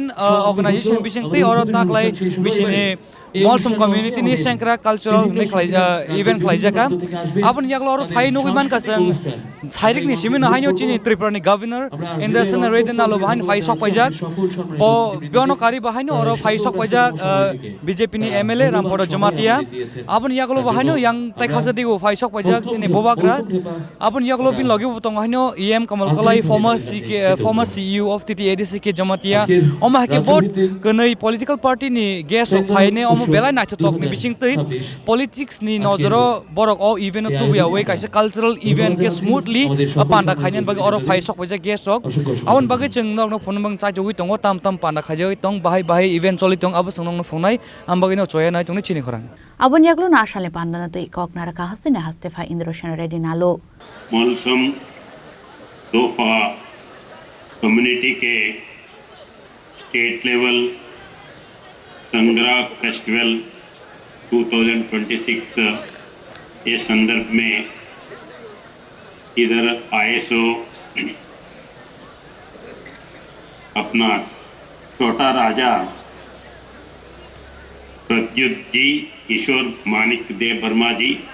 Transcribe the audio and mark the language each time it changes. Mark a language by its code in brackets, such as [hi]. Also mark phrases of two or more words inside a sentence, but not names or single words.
[trp] organization bisingtei oro taklai bisini molsom community ni Shangrang Cultural event khlaijaka abon yaklo oro phai nugui man kasang chairik ni simin haino chini Tripura ni governor Indroshan Reddy nalu bahan phai sok paijak o biono kari bahaino oro phai sok paijak BJP ni MLA Rampoto Jomatia abon yaklo bahaino yang tai khaksa digo phai sok paijak chini bobagra abon yaklo bin logi butong haino EM Kamal Kolai [en] former CEO of TTADC [trp] ke Jomatia oma hake bot kunai [en] political party [trp] ni [en] guest of [trp] phaine omo belai naithotok ni bisingtei politics ni nojoro borok o event tu ya we kaisa [en] cultural event [trp] ke smoothly panda khainen bagi oro phai sok paijak guest sok abon bagi cheng nok no phone bang chai jogi tongo tam panda khajoi tong bahai event choli tong abo song no phonai am bagi no choya nai tongni chini khorang abon yaklo na ashale panda na tei koknara ka hasene hastefa Indroshan Reddy nalu [hi] molsom dofa community के [en] state level [hi] संग्राम फेस्टिवल 2026 के संदर्भ में इधर आए सो अपना छोटा राजा प्रद्युत जी किशोर मानिक देव वर्मा जी